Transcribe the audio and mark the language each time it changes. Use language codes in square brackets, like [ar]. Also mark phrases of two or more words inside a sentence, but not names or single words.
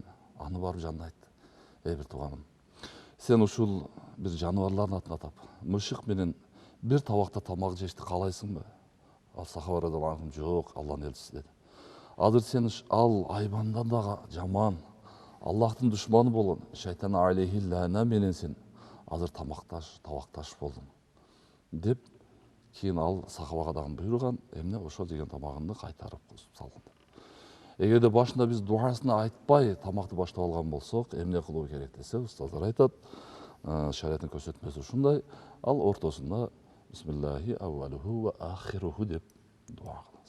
[ky] Аны барып жанына айтты: "Эй бир туганым, сен ушул бир жаныбарлардын атын атап, мышык менен бир табакта тамак жешти каалайсыңбы?" Ал сахаба [ar] رضي الله عنه: [ky] "Жок, Алланын элчиси" деди. "Азыр сен ал айбандан дагы жаман, Аллахтын душманы болгон шайтан [ar] عليه اللعنة [ky] менен сен азыр табакташ болдуң" деп, кийин ал сахабага дагы буйруган, эмне ошол жеген тамагынды кайтарып салган. Эгерде башында биз дуасын айтпай тамакты баштап алган болсок, эмне кылуу керек десе, устаздар айтат, шариаттын көрсөтмөсү ушундай, ал ортосунда [ar] بسم الله أوله وآخره [ky] деп дуа кылабыз.